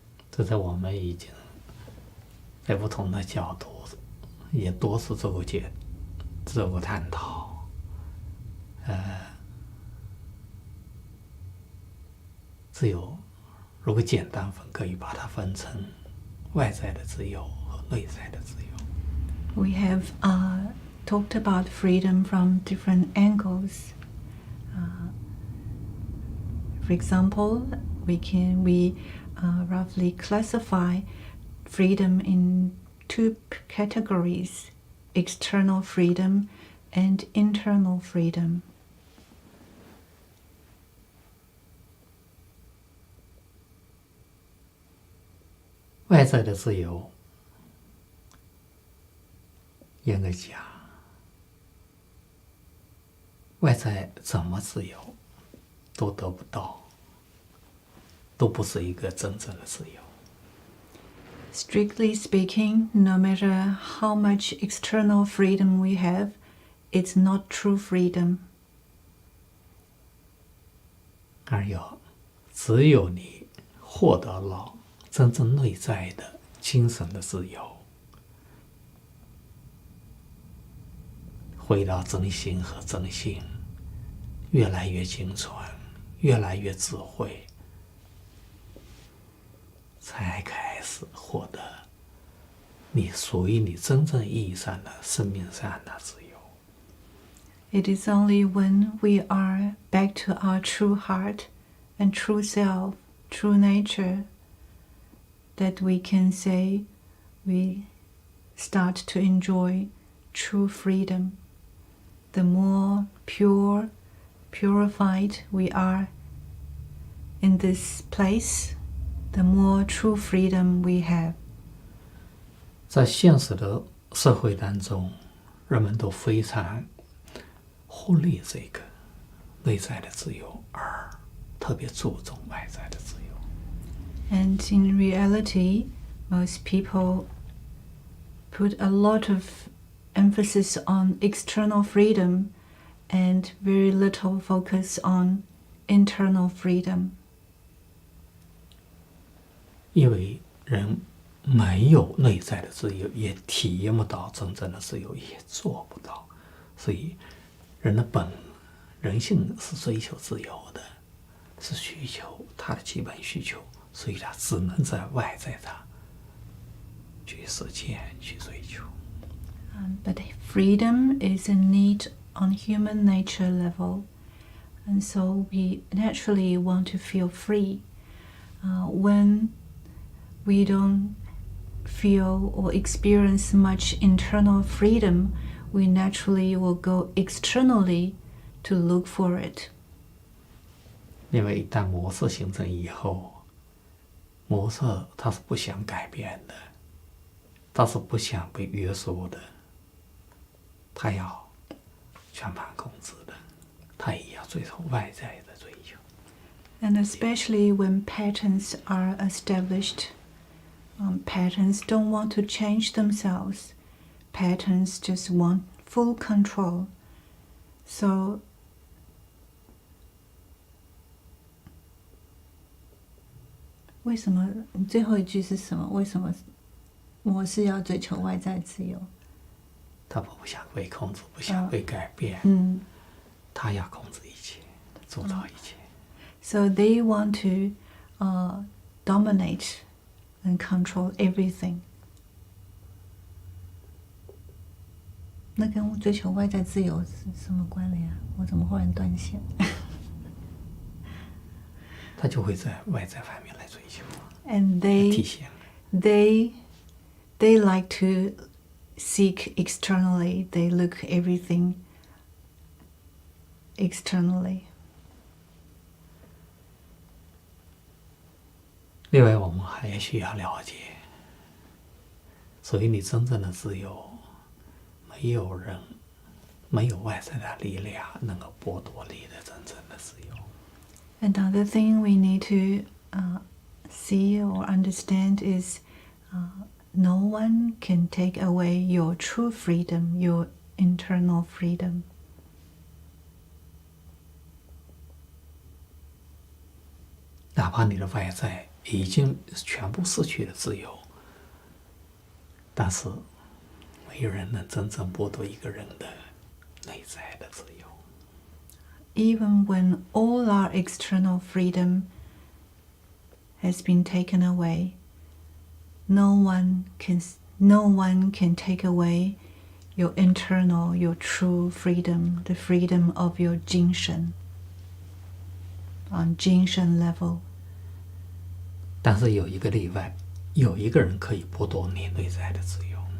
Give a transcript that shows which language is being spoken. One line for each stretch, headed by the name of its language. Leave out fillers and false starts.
Chinese: 这在我们已经在不同的角度也多次做过探讨。自由如果简单分，可以把它分成外在的自由和内在的自由。
English: We have talked about freedom from different angles. For example, we roughly classify freedom in two categories: external freedom and internal freedom.
Chinese: 外在的自由，严格讲，外在怎么自由都得不到，都不是一个真正的自由。
English: Strictly speaking, no matter how much external freedom we have, it's not true freedom.
Chinese: 而只有你获得了真正内在的精神的自由，回到真心和真性，越来越精纯，越来越智慧，才开始获得你属于你真正意义上的生命上的自由。
English: It is only when we are back to our true heart and true self, true nature, that we can say we start to enjoy true freedom. The more pure, purified we are in this place, the more true freedom we have.
Chinese: 在现实的社会当中，人们都非常忽略这个内在的自由，而特别注重外在的自由。
English: And in reality, most people put a lot of emphasis on external freedom and very little focus on internal freedom.
Chinese: 因为人没有内在的自由，也体验不到真正的自由，也做不到，所以人的本人性是追求自由的，是需求，他的基本需求，所以他只能在外在上去实践、去追求。
English: But freedom is a need on human nature level, and so we naturally want to feel free. When we don't feel or experience much internal freedom, we naturally will go externally to look for it.
Chinese: 因为一旦模式形成以后，模式它是不想改变的，它是不想被约束的，它要全盘控制的，它也要追求外在的追求。
English: And especially when patterns are established, patterns don't want to change themselves. Patterns just want full control.
Chinese: So, 为什么你最后一句是什么？为什么模式要追求外在自由？他不想被控制，不想被改变，他要控制一切，主导一切。
English: So they want to dominate and control everything.
Chinese: 那跟追求外在自由是什么关联啊？我怎么忽然断线？他就会在外在方面来追求，
English: And
Chinese: 体现。
English: they like to seek externally. They look everything externally.
Chinese: 另外，我们还需要了解，所以你真正的自由，没有人，没有外在的力量能够剥夺你的真正的自由。
English: Another thing we need to see or understand is no one can take away your true freedom, your internal freedom.
Chinese: 哪怕你的外在已经全部失去了自由，但是没有人能真正剥夺一个人的内在的自由。
English: Even when all our external freedom has been taken away, no one can take away your internal, your true freedom, the freedom of your Jinshen, on Jinshen level.
Chinese: 但是有一个例外，有一个人可以剥夺你内在的自由。